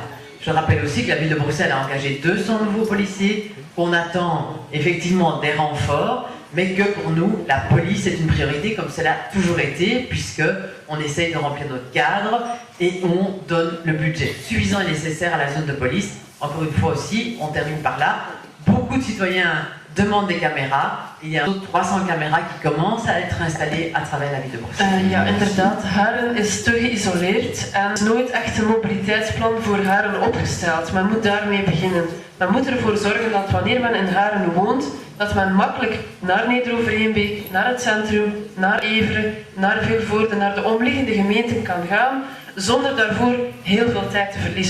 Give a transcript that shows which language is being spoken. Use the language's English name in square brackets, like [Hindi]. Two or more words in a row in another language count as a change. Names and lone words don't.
[French] Je rappelle aussi que la ville de Bruxelles a engagé 200 nouveaux policiers, qu'on attend effectivement des renforts, mais que pour nous, la police est une priorité comme cela a toujours été, puisqu'on essaye de remplir notre cadre et on donne le budget suffisant et nécessaire à la zone de police. Encore une fois aussi, on termine par là, beaucoup de citoyens demande des caméras. Il y a 300 caméras qui commencent à être installées à travers la ville de Bruxelles. [Dutch] Ja, inderdaad. Haren is te geïsoleerd en er is nooit echt een mobiliteitsplan voor Haren opgesteld. Men moet daarmee beginnen. Men moet ervoor zorgen dat wanneer men in Haren woont, dat men makkelijk naar Neder-Overheenbeek, naar het centrum, naar Everen, naar Vilvoorde, naar de omliggende gemeenten kan gaan, zonder daarvoor heel veel tijd te verliezen.